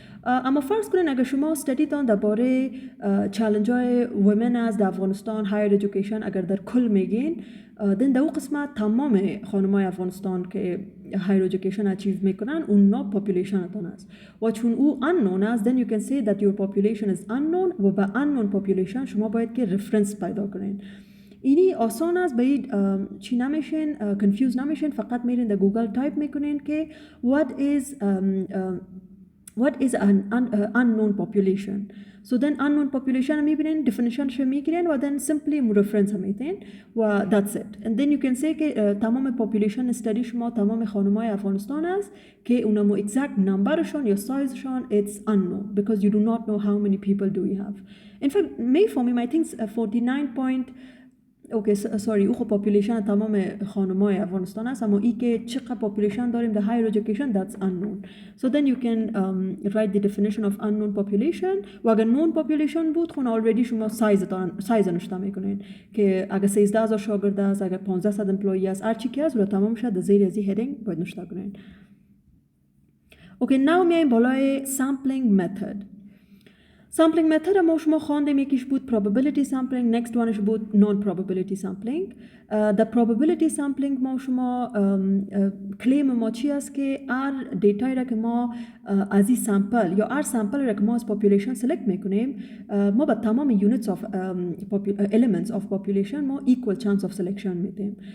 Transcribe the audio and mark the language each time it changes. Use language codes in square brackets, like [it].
[fa] اما فرض کنین اگر شما study تان درباره چالش های women از در افغانستان higher education اگر در کل میگین then در اون قسمت تمام خانمای افغانستان که higher education achieve میکنن اونا population تان است و چون او unknown است [en] then you can say that your population is unknown [fa] و با unknown population شما باید که reference پیدا کنین. اینی آسان است باید چی نمیشین confuse نمیشین فقط میرین در گوگل تایپ میکنین که [en] what is what is an unknown population. So then unknown population [fa] میبینین definitionش میگیرین [en] و then simply reference میتین و that's it. And then you can say [fa] که تمام population study شما تمام خانم‌های افغانستان است [en] که اونمو exact numberشون یا sizeشون it's unknown because you do not know how many people do we have. In fact میفهمیم I think 49. [fa] اوکی سوری او خب پاپولیشن تمام خانم‌های افغانستان است اما ای که چقدر پاپولیشن داریم [en] the higher education that's unknown. So then you can write the definition of unknown population [fa] و اگر known population بود خون already شما سایز نشته میکنین که اگر 13000 شاگرد است اگر 1500 امپلوی است هر چی که است رو تمام شد زیر از این هدینگ باید نشته کنین. [en] Okay now میایم بالای sampling method. [fa] Sampling method ما شما خواندیم [en] یکیش بود probability sampling next oneش بود non-probability sampling. [fa] the probability sampling ما شما claim ما چی است که هر دیتایی را که ما از این سامپل یا هر سامپل را که ما از population select میکنیم ما با تمام units of elements of population ما [en] equal chance of selection [fa] میدیم.